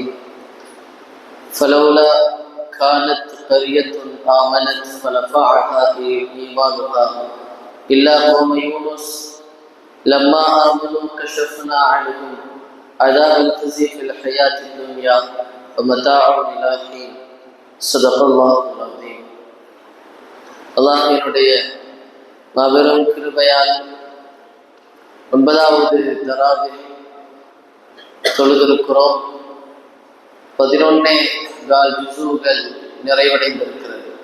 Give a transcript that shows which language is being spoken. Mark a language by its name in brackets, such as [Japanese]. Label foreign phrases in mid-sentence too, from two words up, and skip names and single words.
[Arabic] فلولا كانت قرية آمنت فنفعها إيمانها إلا قوم يونس لما آمنوا كشفنا عنهم عذاب الخزي في الحياة الدنيا ومتاع إلى حين. صدق الله العظيم. [Tamil] அல்லாஹ்வினுடைய மாபெரும் கிருபையால் 9வது தராவீஹ் தொழுதிருக்கிறோம். 11 ஜுஸுகள் நிறைவடைந்திருக்கிறது.